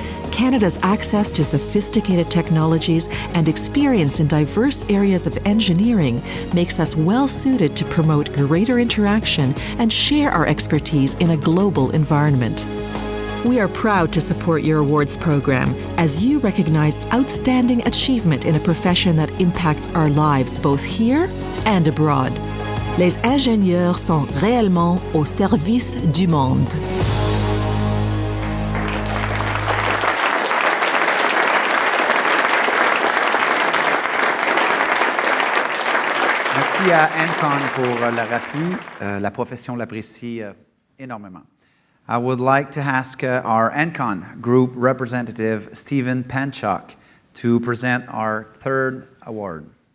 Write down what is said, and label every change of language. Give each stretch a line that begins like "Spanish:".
English: Canada's access to sophisticated technologies and experience in diverse areas of engineering makes us well suited to promote greater interaction and share our expertise in a global environment. We are proud to support your awards program as you recognize outstanding achievement in a profession that impacts our lives both here and abroad.
French: Les ingénieurs sont réellement au service du monde. Merci à Ancon pour leur appui. La profession l'apprécie énormément.
English: I would like to ask our Ancon Group representative, Stephen Panchuk, to present our third award.